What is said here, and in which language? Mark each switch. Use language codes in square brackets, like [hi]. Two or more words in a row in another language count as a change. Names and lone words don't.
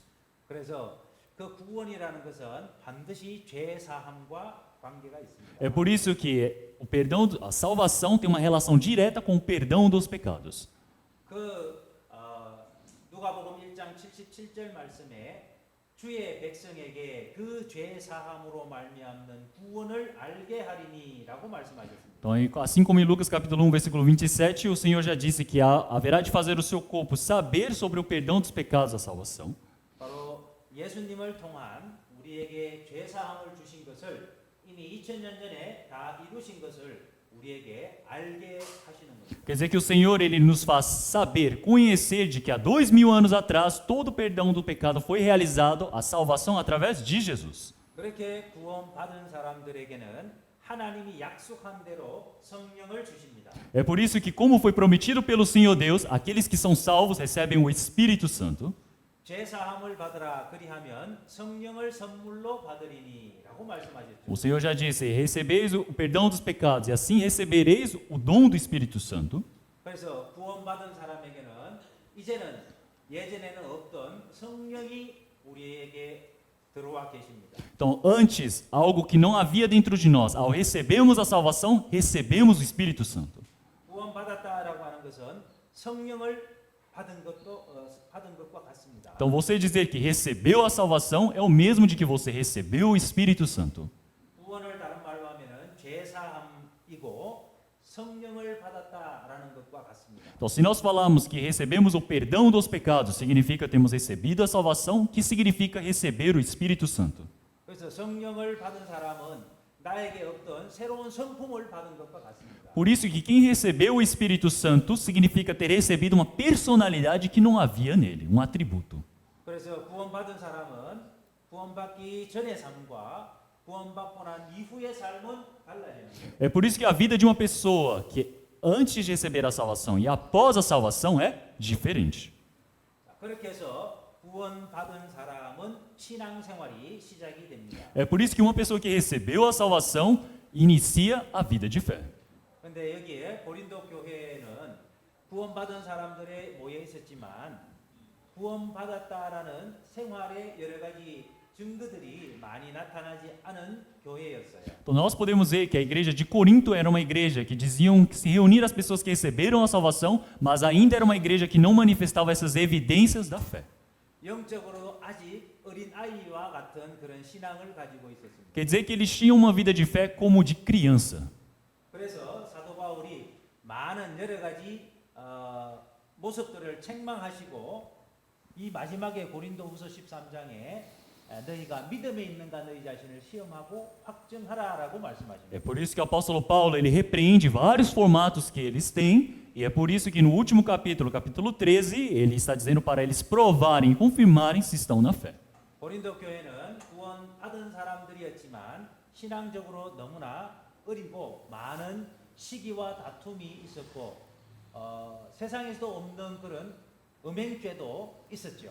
[ko] 그래서 그 구원이라는 것은 반드시 죄 사함과 관계가 있습니다. [pt] É por isso que o perdão, a salvação tem uma relação direta com o perdão dos pecados. [ko] 누가복음 1장 77절 말씀에 주의 백성에게 그 죄 사함으로 말미암는 구원을 알게 하리니라고 말씀하셨습니다. [pt] Então, assim como em Lucas capítulo 1, versículo 27, o Senhor já disse que haverá de fazer o seu corpo saber sobre o perdão dos pecados da salvação. [ko] 바로 예수님을 통한 우리에게 죄 사함을 주신 것을 이미 2000년 전에 다 이루신 것을 우리에게 알게 하시는 겁니다. [pt] Quer dizer que o Senhor ele nos faz saber, conhecer de que há 2000 anos atrás todo o perdão do pecado foi realizado, a salvação através de Jesus. [ko] 그렇게 구원받은 사람들에게는 하나님이 약속한 대로 성령을 주십니다. [pt] É por isso que, como foi prometido pelo Senhor Deus, aqueles que são salvos recebem o Espírito Santo. [ko] 죄 사함을 받으라 그리하면 성령을 선물로 받으리니라고 말씀하셨죠. [pt] O Senhor já disse: recebeis o perdão dos pecados e assim recebereis o dom do Espírito Santo. [ko] 그래서 구원받은 사람에게는 이제는 예전에는 없던 성령이 우리에게 들어와 계십니다. [pt] Então, antes, algo que não havia dentro de nós, ao recebermos a salvação, recebemos o Espírito Santo. [ko] 구원받았다라고 하는 것은 성령을 받은 것과 같습니다. [pt] Então, você dizer que recebeu a salvação é o mesmo de que você recebeu o Espírito Santo. [ko] 구원을 다른 말로 하면은 죄 사함이고 성령을 받았다라는 것과 같습니다. [pt] Então, se nós falamos que recebemos o perdão dos pecados, significa termos recebido a salvação, que significa receber o Espírito Santo. [ko] 그래서 성령을 받은 사람은 나에게 없던 새로운 성품을 받은 것과 같습니다. [pt] Por isso que quem recebeu o Espírito Santo significa ter recebido uma personalidade que não havia nele, um atributo. [ko] 그래서 구원받은 사람은 구원받기 전의 삶과 구원받고 난 이후의 삶은 달라지는 거예요. [pt] É por isso que a vida de uma pessoa que antes de receber a salvação e após a salvação é diferente. [ko] 그렇게 해서 구원받은 사람은 신앙생활이 시작이 됩니다. [pt] É por isso que uma pessoa que recebeu a salvação inicia a vida de fé. [ko] 근데 여기에 고린도 교회는 구원받은 사람들이 모여 있었지만 구원받았다라는 생활의 여러 가지 증거들이 많이 나타나지 않은 교회였어요. [pt] Então nós podemos ver que a igreja de Corinto era uma igreja que diziam que se reunir as pessoas que receberam a salvação, mas ainda era uma igreja que não manifestava essas evidências da fé. [ko] 영적으로도 아직 어린 아이와 같은 그런 신앙을 가지고 있었습니다. [pt] Quer dizer que eles tinham uma vida de fé como de criança. [ko] 그래서 사도 바울이 많은 여러 가지 모습들을 책망하시고 이 마지막에 고린도후서 13장에 너희가 믿음에 있는가 너희 자신을 시험하고 확증하라라고 말씀하십니다. [pt] É por isso que o apóstolo Paulo ele repreende vários formatos que eles têm, e é por isso que no último capítulo, capítulo 13, ele está dizendo para eles provarem e confirmarem se estão na fé. [ko] 고린도 교회는 구원받은 사람들이었지만 신앙적으로 너무나 어리고 많은 시기와 다툼이 있었고 세상에서도 없는 그런 음행죄도 있었죠.